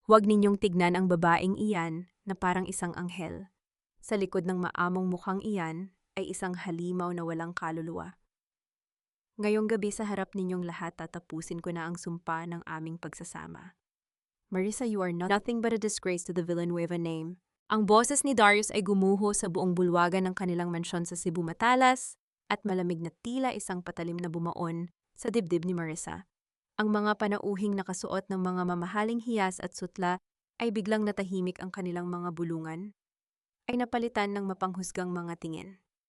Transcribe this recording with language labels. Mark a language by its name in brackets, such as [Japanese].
[Filipino] Huwag ninyong tignan ang babaeng iyan na parang isang anghel. Sa likod ng maamong mukhang iyan ay isang halimaw na walang kaluluwa. Ngayong gabi sa harap ninyong lahat tatapusin ko na ang sumpa ng aming pagsasama. [English] Marissa, you are nothing but a disgrace to the Villanueva name. [Filipino] Ang boses ni Darius ay gumuho sa buong bulwagan ng kanilang mansyon sa Cebu Matalas at malamig na tila isang patalim na bumaon sa dibdib ni Marissa. Ang mga panauhing nakasuot ng mga mamahaling hiyas at sutla ay biglang natahimik, ang kanilang mga bulungan ay napalitan ng mapanghusgang mga tingin.